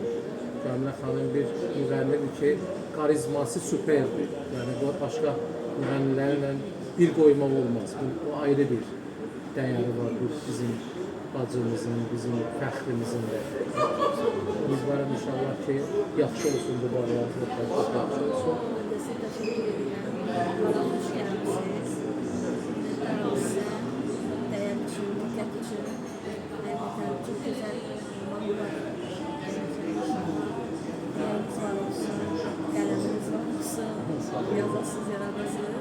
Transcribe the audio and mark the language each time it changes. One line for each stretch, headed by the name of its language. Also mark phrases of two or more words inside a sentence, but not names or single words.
Azerbaijani: Camilə xanım bir müğənnidir ki, karizması süperdir. Yəni, başqa müğənnilərlə bir qoymaq olmaz. Bu ayrı bir dəyəri var bu bizim bacımızın, bizim fəxrimizin də. Ümidvarım inşallah ki, yaxşı olsun bu bağlar, çox yaxşı olsun.
Turkish: Ben de size teşekkür ederim. Bana hoş geldiniz. Değerli için, dikkat için. Hakikaten çok güzel mahvollar.
Azerbaijani: Değeriniz var olsun, kaleminiz var olsun, yazasınız, yaradasınız.